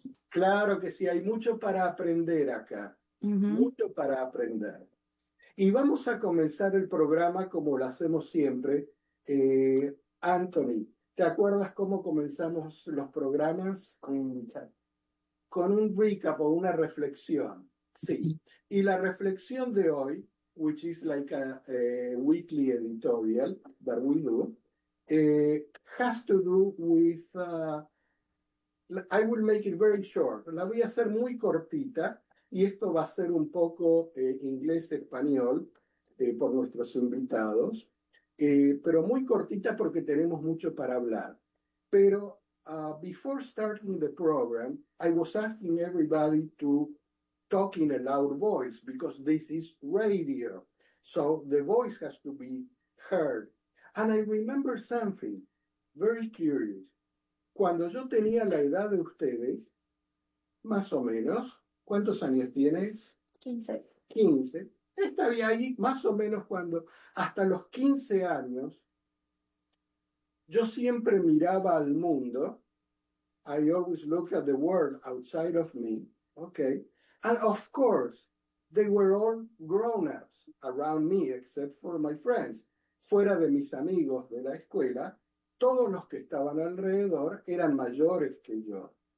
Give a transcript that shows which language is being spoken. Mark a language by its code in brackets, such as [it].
[es] Claro que sí, hay mucho para aprender acá, mucho para aprender. Y vamos a comenzar el programa como lo hacemos siempre. Anthony, ¿te acuerdas cómo comenzamos los programas? Con un recap o una reflexión. Sí. Y la reflexión de hoy, [en] which is like a weekly editorial that we do, has to do with. I will make it very short. [es] La voy a hacer muy cortita y esto va a ser un poco inglés-español por nuestros invitados, pero muy cortita porque tenemos mucho para hablar. Pero. [en] Before starting the program, I was asking everybody to talk in a loud voice because this is radio. So the voice has to be heard. And I remember something very curious. [es] Cuando yo tenía la edad de ustedes, más o menos, ¿cuántos años tienes? 15. 15. Estaba ahí más o menos cuando, hasta los 15 años, yo siempre miraba al mundo. [en] I always look at the world outside of me, okay? And of course, they were all grown-ups around me, except for my friends. [es] Fuera de mis amigos de la escuela, todos los que estaban alrededor eran mayores que yo.